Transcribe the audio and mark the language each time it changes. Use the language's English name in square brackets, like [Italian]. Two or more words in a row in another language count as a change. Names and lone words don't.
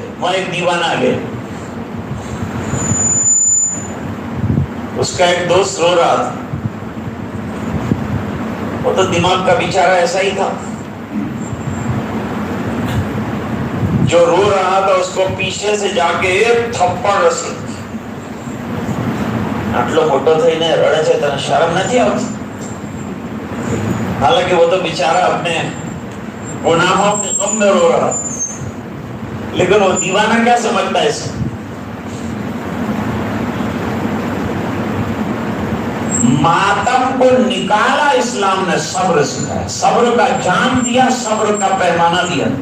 [Urdu] وہاں ایک دیوانہ آ گیا، اس کا ایک دوست رو رہا تھا. وہ تو دماغ کا بیچارہ ایسا ہی تھا، جو رو رہا تھا اس کو پیچھے سے جا کے ایک تھپڑ رسی. [Gujarati] આટલો મોટો થઈને રડે છે, તને શરમ નથી આવતી? [Urdu] حالانکہ وہ تو بیچارہ اپنے گناہوں کے غم میں رو رہا، لیکن وہ دیوانہ کیا سمجھتا ہے اسے؟ ماتم کو نکالا اسلام نے، صبر سکھایا، صبر کا جام دیا، صبر کا پیمانہ دیا.